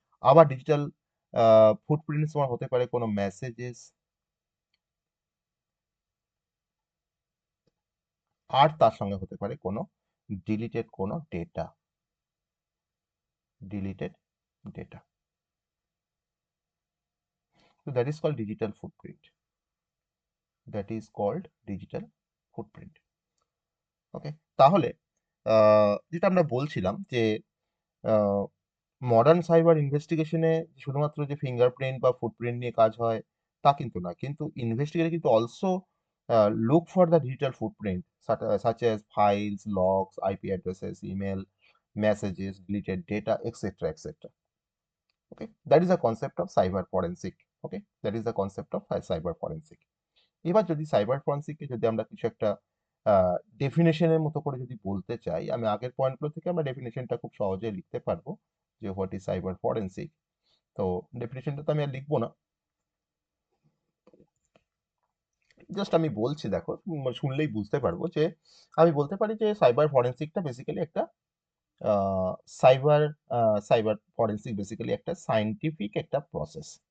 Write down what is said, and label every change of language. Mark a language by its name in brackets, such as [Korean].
[Bangla] আবার digital footprints তোমার হতে পারে কোনো মেসেজেস, আর তার সঙ্গে হতে পারে কোনো ডিলিটেড কোনো data, deleted data. [English] So that is called digital footprint. That is called digital footprint. [Bangla] ওকে, তাহলে যেটা আমরা বলছিলাম যে মডার্ন সাইবার ইনভেস্টিগেশনে শুধুমাত্র যে ফিঙ্গারপ্রিন্ট বা ফুটপ্রিন্ট নিয়ে কাজ হয় তা কিন্তু না, কিন্তু ইনভেস্টিগেটর কিন্তু also [English] look for the digital footprint such as files, logs, IP addresses, email, messages, deleted data, etc., etc. Okay, that is the concept of cyber forensic. Okay, that is the concept of cyber forensic. [Bangla] এবার যদি cyber ফরেন্সিককে যদি আমরা কিছু একটা ডেফিনেশনের মতো করে যদি বলতে চাই, আমি আগের পয়েন্টগুলো থেকে আমরা ডেফিনেশনটা খুব সহজে লিখতে পারবো যে [English] What is cyber forensic. [Bangla] তো ডেফিনেশনটা তো আমি আর লিখবো না, জাস্ট আমি বলছি, দেখো শুনলেই বুঝতে পারবো যে আমি বলতে পারি যে সাইবার ফরেন্সিকটা বেসিক্যালি একটা সাইবার সাইবার ফরেন্সিক বেসিক্যালি একটা সায়েন্টিফিক একটা প্রসেস।